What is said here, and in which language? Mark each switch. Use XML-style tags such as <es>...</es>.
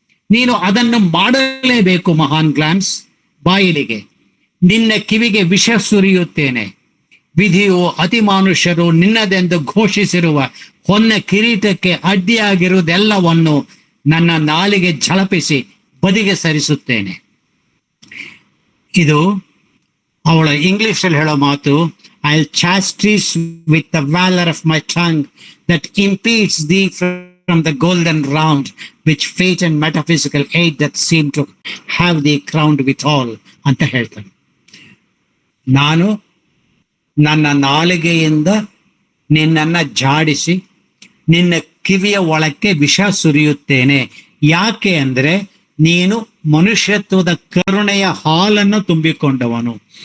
<kn>ನೀನು ಅದನ್ನು ಮಾಡಲೇಬೇಕು. ಮಹಾನ್ ಗ್ಲಾಮ್ಸ್, ಬಾಯಿಲಿಗೆ ನಿನ್ನ ಕಿವಿಗೆ ವಿಷ ಸುರಿಯುತ್ತೇನೆ. ವಿಧಿಯು ಅತಿಮಾನುಷರು ನಿನ್ನದೆಂದು ಘೋಷಿಸಿರುವ ಹೊನ್ನ ಕಿರೀಟಕ್ಕೆ ಅಡ್ಡಿಯಾಗಿರುವುದೆಲ್ಲವನ್ನು ನನ್ನ ನಾಲಿಗೆ ಝಳಪಿಸಿ ಬದಿಗೆ ಸರಿಸುತ್ತೇನೆ. ಇದು ಅವಳ ಇಂಗ್ಲಿಷಲ್ಲಿ ಹೇಳೋ ಮಾತು.</kn> <en>I'll chastise with the valor of my tongue that impedes thee from the golden round which fate and metaphysical aid that seem to have thee crowned withal</en> <kn>ಅಂತ ಹೇಳ್ತಾನೆ. ನಾನು ನನ್ನ ನಾಲಿಗೆಯಿಂದ ನಿನ್ನನ್ನು ಜಾಡಿಸಿ ನಿನ್ನ ಕಿವಿಯ ಒಳಕ್ಕೆ ವಿಷ ಸುರಿಯುತ್ತೇನೆ. ಯಾಕೆ ಅಂದ್ರೆ ನೀನು ಮನುಷ್ಯತ್ವದ ಕರುಣೆಯ ಹಾಲನ್ನು ತುಂಬಿಕೊಂಡವನು.</kn>